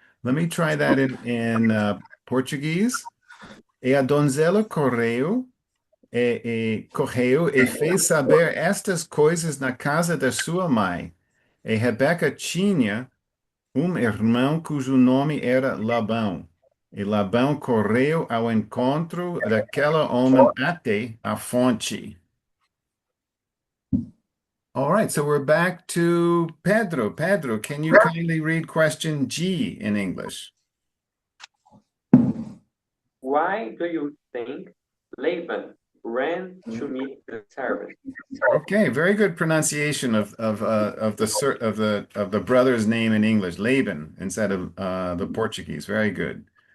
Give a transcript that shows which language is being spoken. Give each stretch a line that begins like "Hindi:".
English: Let me try that in Portuguese.
Portuguese: E a donzela correu e fez saber estas coisas na casa da sua mãe. E Rebeca tinha irmão cujo nome era Labão. E Labão correu ao encontro daquela homem até a fonte.
English: All right, so we're back to Pedro. Pedro, can you kindly read question G in English? Why do you think Laban ran to meet the servant? Okay, very good pronunciation of the brother's name in English, Laban, instead of the Portuguese. Very good.